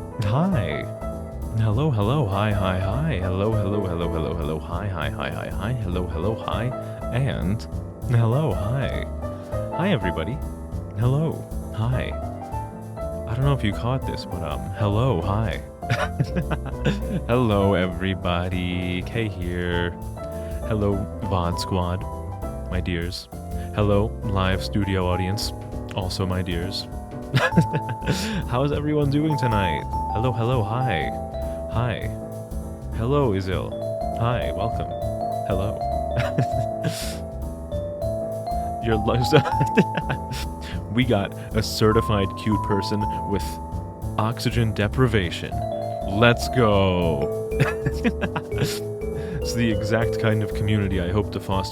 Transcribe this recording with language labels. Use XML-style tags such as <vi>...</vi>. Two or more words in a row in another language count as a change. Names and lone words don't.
<en>Hi. Hello, hello, hi, hi, hi. Hello, hello, hello, hello, hello, hi, hi, hi, hi, hi. Hello, hello, hi. And hello, hi. Hi, everybody. Hello, hi. I don't know if you caught this, but hello, hi. Hello, everybody. Kay here. Hello, VOD Squad, my dears. Hello, live studio audience, also my dears. How's everyone doing tonight? Hello, hello, hi. Hi. Hello, Izil. Hi, welcome. Hello. Your We got a certified cute person with oxygen deprivation. Let's go. It's the exact kind of community I hope to foster.</en>